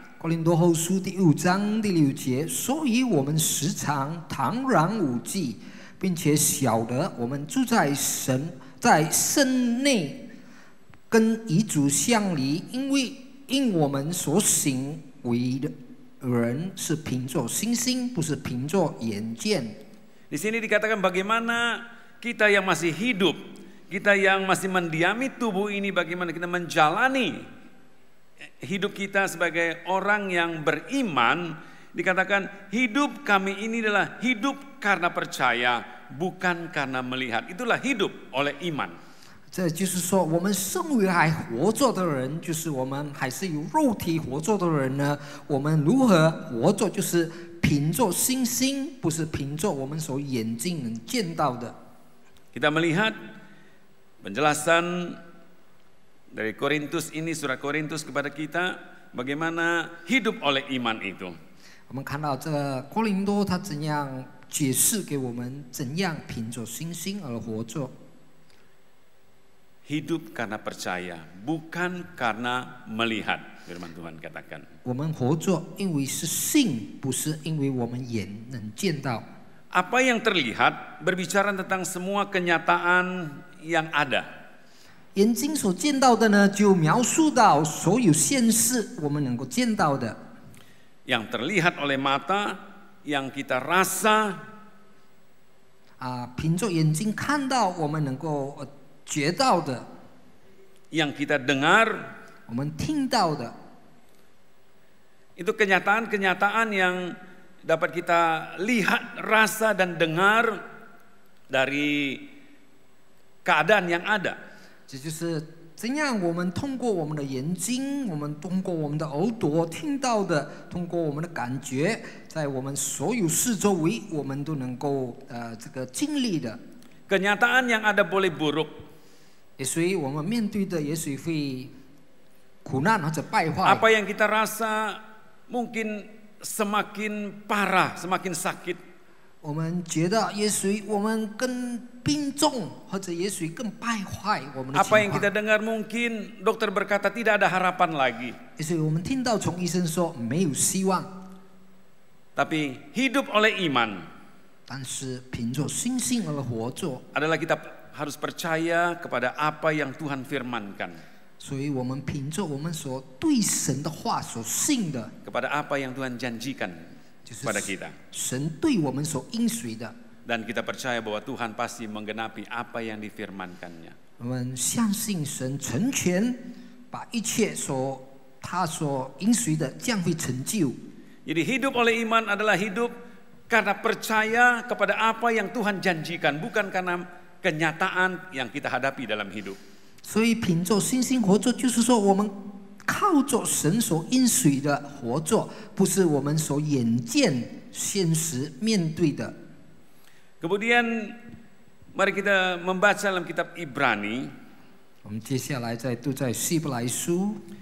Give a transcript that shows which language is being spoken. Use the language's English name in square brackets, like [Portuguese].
[Chinese] 哥林多后书第5章第6节，所以我们时常坦然无忌，并且晓得我们住在身内，跟遗嘱相离，因我们所行为的人是凭着信心，不是凭着眼见。 [Indonesian] Di sini dikatakan bagaimana kita yang masih hidup, kita yang masih mendiami tubuh ini, bagaimana kita menjalani hidup kita sebagai orang yang beriman. Dikatakan hidup kami ini adalah hidup karena percaya, bukan karena melihat. Itulah hidup oleh iman. [Chinese] 这就是说，我们身为还活着的人，就是我们还是有肉体活着的人呢。我们如何活着，就是凭着信心，不是凭着我们所眼睛能见到的。 [Indonesian] Kita melihat penjelasan dari Korintus ini, surat Korintus kepada kita, bagaimana hidup oleh iman itu. [Chinese] 我们看到这哥林多他怎样解释给我们，怎样凭着信心而活着。 [Indonesian] Hidup karena percaya, bukan karena melihat. Firman Tuhan katakan. [Chinese] 我们活着，因为是信，不是因为我们眼能见到。 [Indonesian] Apa yang terlihat berbicara tentang semua kenyataan yang ada. [Chinese] 眼睛所见到的呢，就描述到所有现实我们能够见到的。 [Indonesian] Yang terlihat oleh mata, yang kita rasa, [Chinese] 凭着眼睛看到我们能够觉到的， [Indonesian] yang kita dengar, [Chinese] 我们听到的， [Indonesian] itu kenyataan-kenyataan yang dapat kita lihat, rasa dan dengar dari keadaan yang ada. [Chinese] 这就是怎样我们通过我们的眼睛，我们通过我们的耳朵听到的，通过我们的感觉，在我们所有四周围，我们都能够这个经历的。 [Indonesian] Kenyataan yang ada boleh buruk. [Chinese] 也所以我们面对的也许会苦难或者败坏。 [Indonesian] Apa yang kita rasa mungkin semakin parah, semakin sakit. [Chinese] 我们觉得也许我们更病重，或者也许更败坏我们的 [Indonesian] Apa [Chinese] 情 [Indonesian] yang kita [Chinese] 况。 [Indonesian] dengar mungkin dokter berkata tidak ada harapan lagi. [Chinese] 也许我们听到从医生说没有希望， [Indonesian] Tapi hidup oleh iman [Chinese] 但是凭着信心而活着， [Indonesian] adalah kita harus percaya kepada apa yang Tuhan firmankan. [Chinese] 所以我们凭着我们所对神的话所信的， [Indonesian] Kepada apa yang Tuhan janjikan [Chinese] 就是 [Indonesian] kepada kita. [Chinese] 神对我们所应许的， [Indonesian] Dan kita percaya bahwa Tuhan pasti menggenapi apa yang difirmankannya. [Chinese] 我们相信神成全，把一切他所应许的将会成就。 [Indonesian] Jadi hidup oleh iman adalah hidup karena percaya kepada apa yang Tuhan janjikan, bukan karena kenyataan yang kita hadapi dalam hidup. [Chinese] 所以凭着信心活着，就是说我们靠着神所应许的活着，不是我们所眼见现实面对的。 [Indonesian] Kemudian mari kita membaca dalam kitab Ibrani. [Chinese] 我们接下来再读在希伯来书，